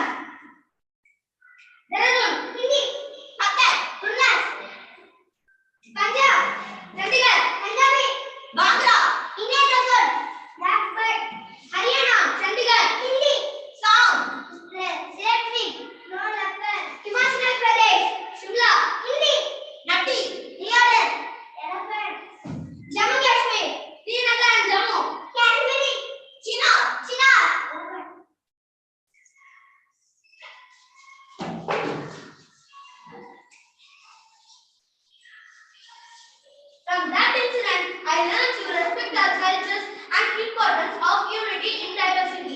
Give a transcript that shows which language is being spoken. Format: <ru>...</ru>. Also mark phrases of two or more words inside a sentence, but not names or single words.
<en>Dehradun, Hindi, Patna, Purnas, Punjab, Chandigarh, Punjabi, Bandra, Indian Desert, Blackbird, Haryana, Chandigarh, Hindi, Assam, Shetland, Snow Leopard, Himachal Pradesh, Shimla, Hindi, Natti, Leopard, Elephant, Jammu Kashmir, Srinagar and Jammu, Kashmiri, China, From that incident, I learned to respect our cultures and importance of unity in diversity.</en>